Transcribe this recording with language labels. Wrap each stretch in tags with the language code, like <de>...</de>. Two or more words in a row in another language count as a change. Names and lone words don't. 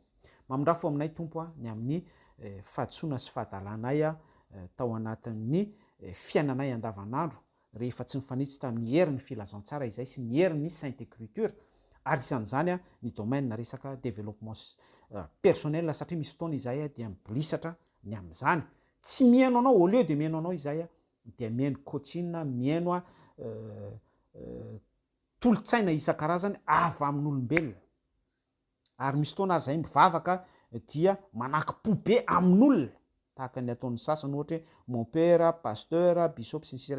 <mg>Mamindrafo aminay tompo ny amin'ny fahadisoana sy fahadalanay tao anatin'ny fiainanay andavanandro rehefa tsy mifanitsy tamin'ny herin'ny filazantsara izay sy ny herin'ny</mg> <fr>sainte écriture,</fr> <mg>ary isan'izany a ny domaine resaka</mg> <fr>développement personnel</fr> <mg>satria misy fotoana izay a dia mibolisatra ny amin'izany. Tsy mihaino anao,</mg> <fr>au lieu de</fr> <mg>mihaino anao izay a dia mihaino coaching, mihaino a tolotsaina isan-karazany avy amin'olombelona. Ary misy fotoana ary zay mivavaka dia manaky pobe amin'olona, tahaka ny ataon'ny sasany ohatra hoe</mg> <fr>mon père, pasteur,</fr> <mg>bishop sy ny sira.</mg>